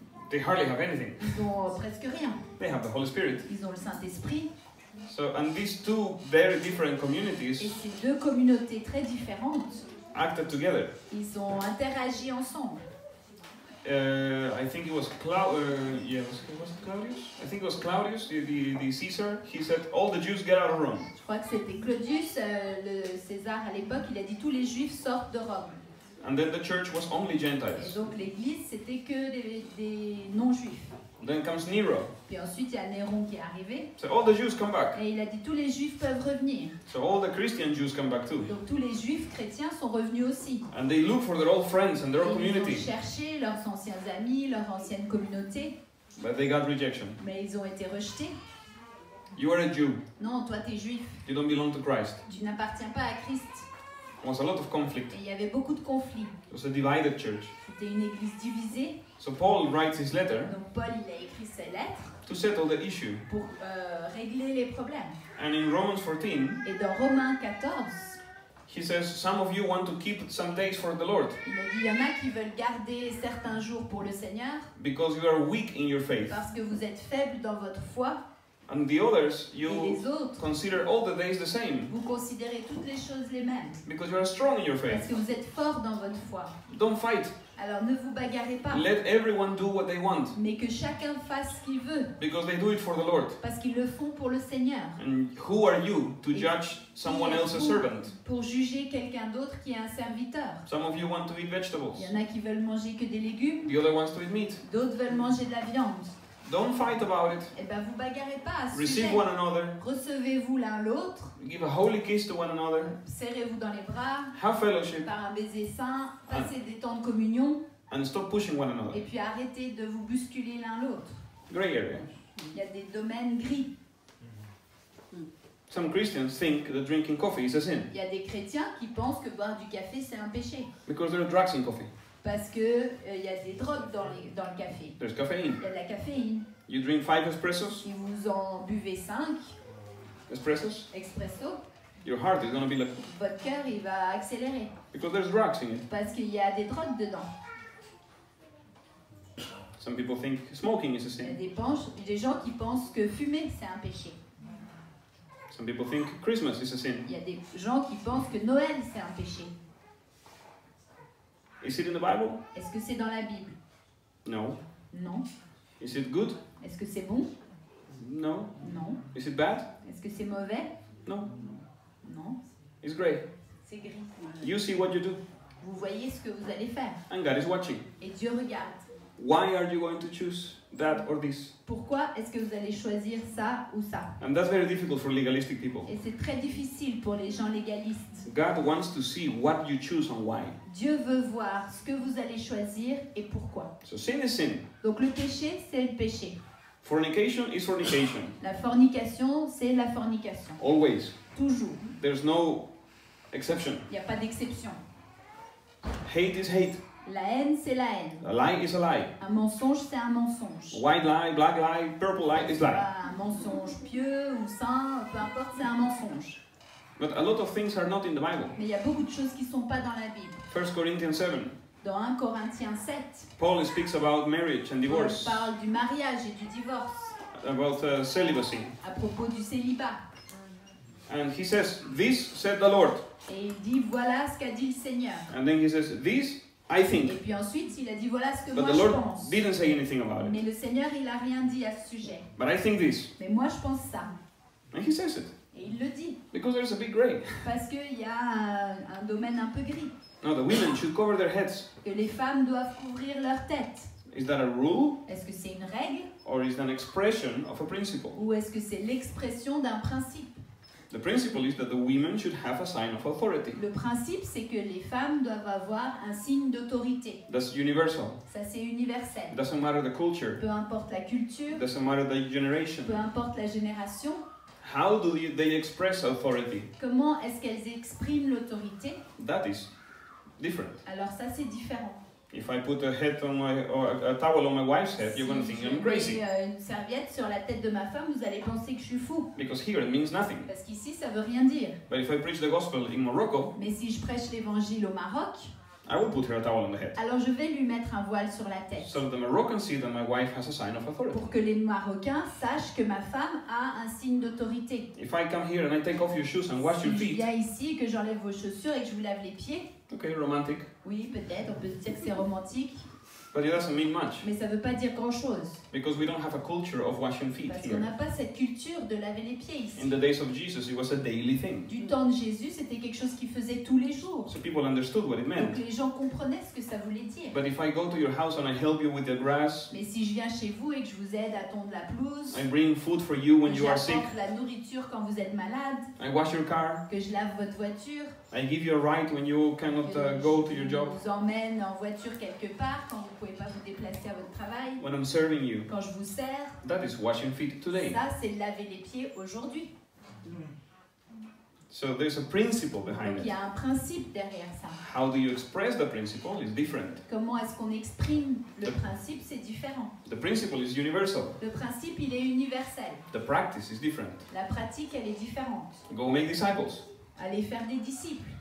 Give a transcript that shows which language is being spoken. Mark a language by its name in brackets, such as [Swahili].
[English] They hardly have anything. [French] Ils n'ont presque rien. [English] They have the Holy Spirit. [French] Ils ont le Saint-Esprit. [English] So, and these two very different [French] Et [English] communities [French] ces deux communautés très différentes, [English] acted together. [French] ils ont interagi ensemble. [English] I think it was was it Claudius? I think it was Claudius, the Caesar. He said, "All the Jews get out of Rome." [French] Je crois que c'était Claudius, le César à l'époque, il a dit tous les Juifs sortent de Rome. [English] And then the church was only [French] Et [English] Gentiles. [French] donc l'Église, c'était que des non-Juifs. [English] Then comes Nero. [French] Puis ensuite, il y a Néron qui est arrivé. [English] So all the Jews come back. [French] Et il a dit tous les Juifs peuvent revenir. [English] So all the Christian Jews come back too. [French] Donc tous les Juifs chrétiens sont revenus aussi. [English] And they look for their old friends and their [French] Et [English] old [French] ils ont [English] community. [French] cherché leurs anciens amis, leur ancienne communauté, [English] But they got rejection. [French] mais ils ont été rejetés. [English] You are a Jew. [French] Non, toi t'es juif, [English] You don't belong to Christ. [French] tu n'appartiens pas à Christ. [English] There was a lot of conflict. [French] Et il y avait beaucoup de conflits. [English] It was a divided church. [French] C'était une église divisée. [English] So Paul writes his letter [French] Donc Paul, il a écrit ses lettres [English] to settle the issue. [French] pour régler les problèmes. [English] And in Romans 14, [French] Et dans Romains 14, [English] he says, some of you want to keep some days for the Lord [French] il a dit il y en a qui veulent garder certains jours pour le Seigneur [English] because you are weak in your faith. [French] parce que vous êtes faibles dans votre foi. [English] And the others, [French] Et [English] you [French] les autres, [English] consider all the days the same [French] vous considérez toutes les choses les mêmes [English] because you are strong in your [French] parce [English] faith. [French] que vous êtes forts dans votre foi. [English] Don't fight. [French] Alors ne vous bagarrez pas, [English] Let everyone do what they want [French] mais que chacun fasse ce qu'il veut [English] because they do it for the Lord. [French] parce qu'ils le font pour le Seigneur. [English] And who are you to judge someone else's servant? [French] Pour juger quelqu'un d'autre qui est un serviteur. [English] Some of you want to eat vegetables. [French] Il y en a qui veulent manger que des légumes, [English] The other wants to eat meat. [French] d'autres veulent manger de la viande. [English] Don't fight about it. [French] Eh bien, vous bagarrez pas à ce [English] Receive [French] sujet. [English] one another. [French] Recevez-vous l'un l'autre, [English] Give a holy kiss to one another. [French] serrez-vous dans les bras, [English] Have fellowship [French] par un baiser saint, passez des temps de communion, [English] and stop pushing one another. [French] et puis arrêtez de vous bousculer l'un l'autre. [English] Gray area. [French] Il y a des domaines gris. [English] Some Christians think that drinking coffee is a sin [French] Il y a des chrétiens qui pensent que boire du café c'est un péché. [English] because there are drugs in coffee. [French] Parce que il y a des drogues dans le café. [English] There's caffeine. [French] Il y a de la caféine. [English] You drink 5 espressos, [French] Si vous en buvez 5 expresso, [English] your heart is going to be like, [French] votre cœur il va accélérer. [English] because there's drugs in it. [French] Parce qu'il y a des drogues dedans. [English] Some people think smoking is a [French] Il y a [English] sin. [French] des gens qui pensent que fumer c'est un péché. [English] Some people think Christmas is a sin. [French] Il y a des gens qui pensent que Noël c'est un péché. [English] Is it in the Bible? [French] Est-ce que c'est dans la Bible? [English] No. [French] Non. [English] Is it good? [French] Est-ce que c'est bon? [English] No. [French] Non. [English] Is it bad? [French] Est-ce que c'est mauvais? [English] No. [French] Non. [English] It's great. [French] C'est gris. [English] You see what you do, [French] Vous voyez ce que vous allez faire. [English] and God is watching. [French] Et Dieu regarde. [English] Why are you going to choose that or this? [French] Pourquoi est-ce que vous allez choisir ça ou ça? [English] And that's very difficult for legalistic people. [French] Et c'est très difficile pour les gens légalistes. [English] God wants to see what you choose and why. [French] Dieu veut voir ce que vous allez choisir et pourquoi. [English] So sin is sin. [French] Donc le péché, c'est le péché. [English] Fornication is fornication. [French] La fornication, c'est la fornication. [English] Always. [French] Toujours. [English] There's no exception. [French] Il n'y a pas d'exception. [English] Hate is hate. [French] La haine, c'est la haine. [English] A lie is a lie. [French] Un mensonge, c'est un mensonge. [English] White lie, black lie, purple lie is lie. [French] Un mensonge pieux ou saint, peu importe, c'est un mensonge. [English] But a lot of things are not in the Bible. [French] Mais il y a beaucoup de choses qui ne sont pas dans la Bible. [English] 1 Corinthians 7. [French] Dans 1 Corinthiens 7, [English] Paul speaks about marriage and [French] on [English] divorce, [French] parle du mariage et du divorce, [English] about celibacy. [French] à propos du célibat. [English] And he says, this said the Lord. [French] Et il dit, voilà ce qu'a dit le Seigneur. [English] And then he says, this I [French] Et [English] think. [French] puis ensuite, il a dit, voilà ce que [English] But [French] moi [English] the [French] je [English] Lord [French] pense. [English] didn't say anything about it. [French] Mais le Seigneur, il n'a rien dit à ce sujet. [English] But I think this. [French] Mais moi, je pense ça. [English] And he says it. [French] Et il le dit. [English] Because there's a big gray. [French] Parce qu'il y a un domaine un peu gris. [English] No, the women should cover their heads. [French] Que les femmes doivent couvrir leur tête. [English] Is that a rule? [French] Est-ce que c'est une règle [English] Or is that an expression of a principle? [French] ou est-ce que c'est l'expression d'un principe? [English] The principle is that the women should have a sign of authority. [French] Le principe, c'est que les femmes doivent avoir un signe d'autorité. [English] That's universal. [French] Ça, c'est universel. [English] It doesn't matter the culture. [French] Peu importe la culture, [English] It doesn't matter the generation. [French] peu importe la génération, [English] How do they express authority? [French] comment est-ce qu'elles expriment l'autorité? [English] That is different. [French] Alors ça, c'est différent. [English] If I put a head on or a towel on my wife's head, you're going to think [French] Si [English] I'm [French] je [English] crazy. [French] mets une serviette sur la tête de ma femme, vous allez penser que je suis fou. [English] Because here it means nothing. [French] Parce qu'ici, ça veut rien dire. [English] But if I preach the gospel in Morocco, [French] Mais si je prêche l'évangile au Maroc, [English] I will put her a towel on the head. [French] alors je vais lui mettre un voile sur la tête. [English] So that the Moroccans see that my wife has a sign of authority. [French] Pour que les Marocains sachent que ma femme a un signe d'autorité. [English] If I come here and I take off your shoes and wash [French] Si [English] your [French] je [English] feet, [French] viens ici, que j'enlève vos chaussures et que je vous lave les pieds, [English] okay, romantic. [French] oui, peut-être, on peut se dire que c'est romantique, [English] But it doesn't mean much. [French] mais ça ne veut pas dire grand-chose. [English] Because we don't have a culture of washing feet [French] Parce qu'on [English] here. [French] n'a pas cette culture de laver les pieds ici. [English] In the days of Jesus, it was a daily thing. [French] Du temps de Jésus, c'était quelque chose qu'il faisait tous les jours. [English] So people understood what it meant. [French] Donc les gens comprenaient ce que ça voulait dire. [English] But if I go to your house and I help you with the grass, [French] Mais si je viens chez vous et que je vous aide à tondre la pelouse, [English] I bring food for you when [French] que [English] you are sick, [French] j'apporte la nourriture quand vous êtes malade, [English] I wash your car, [French] que je lave votre voiture, [English] I give you a ride when you cannot [French] que [English] go to your [French] je [English] job, [French] vous emmène en voiture quelque part quand vous ne pouvez pas vous déplacer à votre travail, [English] when I'm serving you, [French] quand je vous sers, [English] that is washing feet today. [French] ça c'est laver les pieds aujourd'hui. [English] So there's a principle behind [French] Donc il y [English] it. [French] a un principe derrière ça. [English] How do you express the principle is different. [French] Comment est-ce qu'on exprime le principe, c'est différent. [English] The principle is universal. [French] Le principe, il est universel. [English] The practice is different. [French] La pratique, elle est différente. [English] Go make disciples. [French] Aller faire des disciples,